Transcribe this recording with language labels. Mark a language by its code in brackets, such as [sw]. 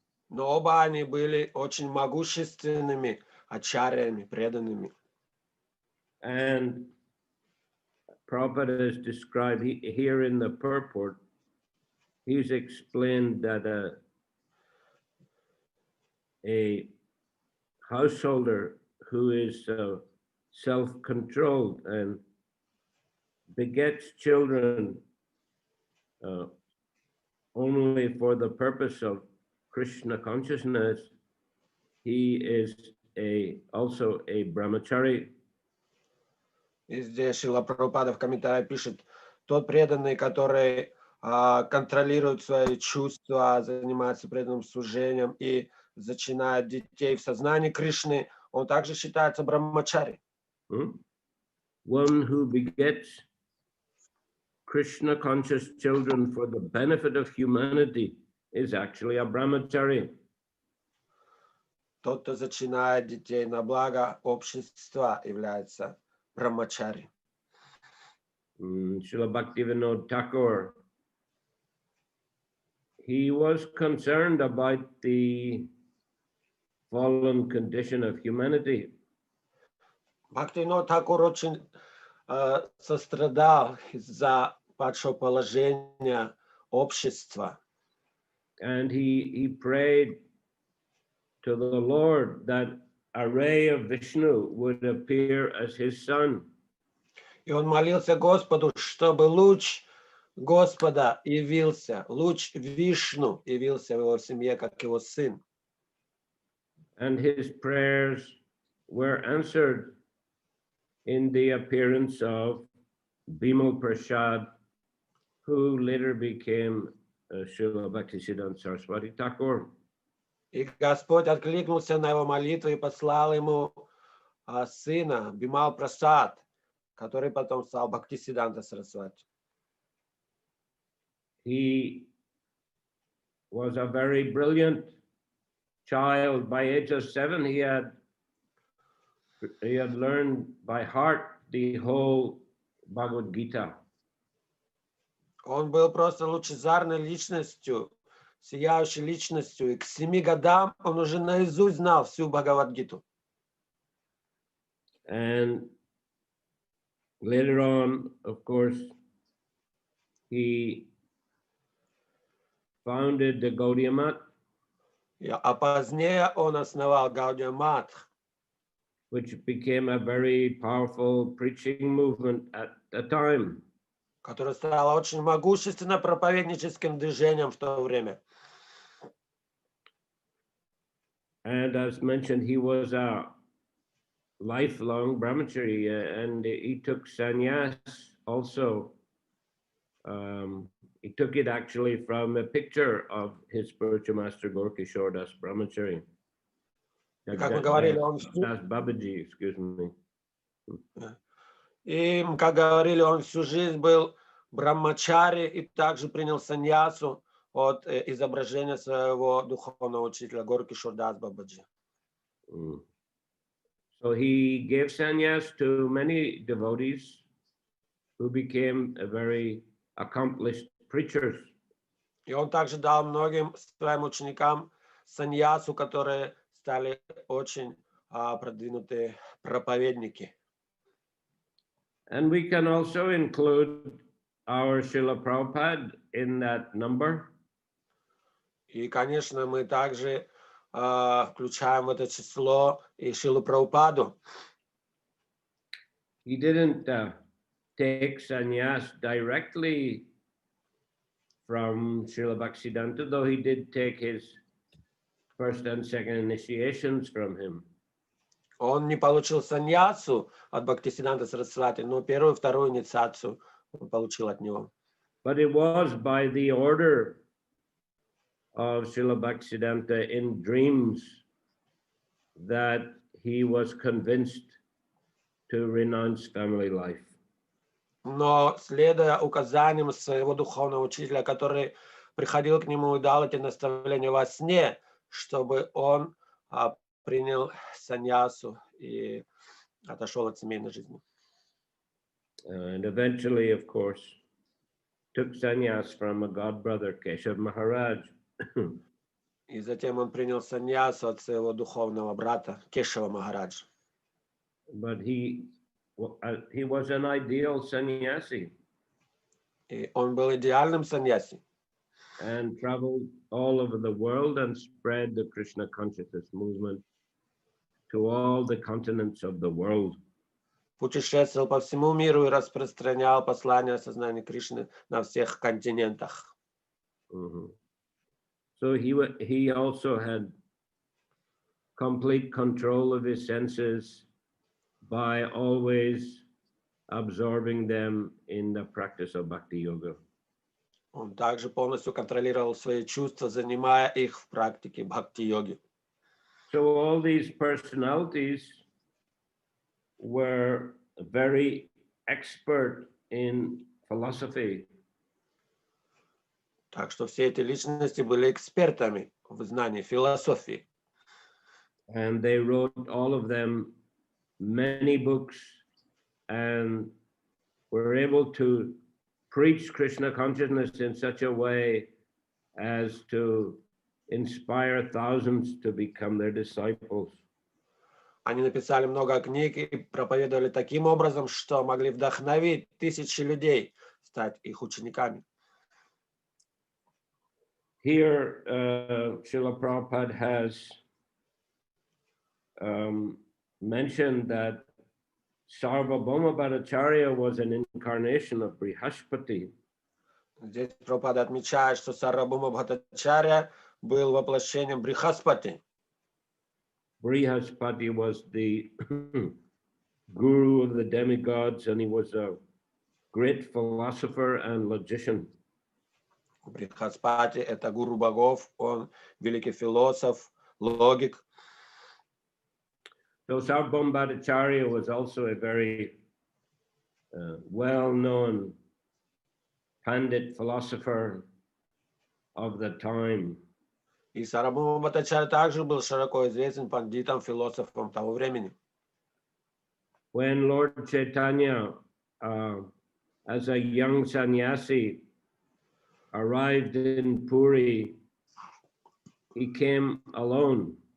[ru] Но оба они были очень могущественными ачарьями, преданными. [en] And Prabhupada has described here in the purport, he's explained that a householder who is self-controlled and begets children only for the purpose of Krishna consciousness, he is also a brahmachari. [ru] И здесь Шрила Прабхупада в комментарии пишет, тот преданный, который контролирует свои чувства, занимается преданным служением и зачинает детей в сознании Кришны, он также считается брахмачари. [en] One who begets Krishna conscious children for the benefit of humanity is actually a brahmachari. [ru] Тот, кто зачинает детей на благо общества, является брахмачари. [en] Srila Bhaktivinoda Thakur, he was concerned about the fallen condition of humanity. [ru] Бхактивинод Тхакур очень сострадал из-за падшего положения общества. [en] And he prayed to the Lord that a ray of Vishnu would appear as his son. [ru] И он молился Господу, чтобы луч Господа явился, луч Вишну явился в его семье, как его сын. [en] And his prayers were answered in the appearance of Bimal Prasad, who later became Srila Bhaktisiddhanta Saraswati Thakur. [ru] И Господь откликнулся на его молитву и послал ему сына Бимал Прасад, который потом стал Бхактисиддханта Сарасвати. [en] He was a very brilliant child. By age of 7, he had learned by heart the whole Bhagavad Gita. [ru] Он был просто лучезарной личностью, сияющей личностью, и к 7 годам он уже наизусть знал всю Бхагавад-гиту. [en] And later on, of course, he founded the Gaudiya Math, [ru] А позднее он основал Гаудия Мат, [en] which became a very powerful preaching movement at the time. [ru] которое стало очень могущественным проповедническим движением в то время. [en] And as mentioned, he was a lifelong brahmachari, and he took sannyas also. He took it actually from a picture of his spiritual master Gorkishore Das Brahmachari. [ru] Как мы говорили, он [en] Das Babaji, excuse me. [ru] И, как говорили, он всю жизнь был брамачари и также принял саньясу от изображения своего духовного учителя Горкишор Дас Бабаджи. [en] So he gave sannyas to many devotees who became very accomplished preachers. [ru] И он также дал многим своим ученикам саньясу, которые стали очень продвинутые проповедники. [en] And we can also include our Srila Prabhupada in that number. [ru] И, конечно, мы также включаем в это число и Шилу Прабхупаду. [en] He didn't take sannyas directly from Srila Bhaktisiddhanta, though he did take his first and second initiations from him. [ru] Он не получил саньясу от Бхактисиддханта Сарасвати, но первую и вторую инициацию он получил от него. [en] But it was by the order of Srila Bhaktisiddhanta in dreams that he was convinced to renounce family life. [ru] Но, следуя указаниям своего духовного учителя, который приходил к нему и дал эти наставления во сне, чтобы он принял саньясу и отошел от семейной жизни. [en] And eventually, of course, took sannyas from a god brother, Keshav Maharaj. [ru] И затем он принял саньясу от своего духовного брата Кешава Махараджа. [en] But he was an ideal sannyasi. [ru] И он был идеальным саньяси. [en] And traveled all over the world and spread the Krishna consciousness movement to all the continents of the world. [ru] Путешествовал по всему миру и распространял послание сознания Кришны на всех континентах. [en] So he also had complete control of his senses by always absorbing them in the practice of Bhakti Yoga. [ru] Он также полностью контролировал свои чувства, занимая их в практике бхакти-йоги. [en] So all these personalities were very expert in philosophy. [ru] Так что все эти личности были экспертами в знании философии. [en] And they wrote, all of them, many books, and were able to preach Krishna consciousness in such a way as to inspire thousands to become their disciples. [ru] Они написали много книг и проповедовали таким образом, что могли вдохновить тысячи людей стать их учениками. [en] Here, Srila Prabhupada has mentioned that Sarvabhauma Bhattacharya was an incarnation of Brihaspati. [ru] Здесь Прабхупада отмечает, что Сарвабхаума Бхаттачарья был воплощением Брихаспати. [en] Brihaspati was the guru of the demigods, and he was a great philosopher and logician. [ru] Брихаспати — это гуру богов, он великий философ, логик. [en] So Sarvabhauma Bhattacharya was also a very well-known Pandit philosopher of the time. [ru] И Сарвабхаума Бхаттачарья также был широко известен пандитом, философом того времени. [en] When Lord Chaitanya, as a young sannyasi, arrived in Puri, he came alone.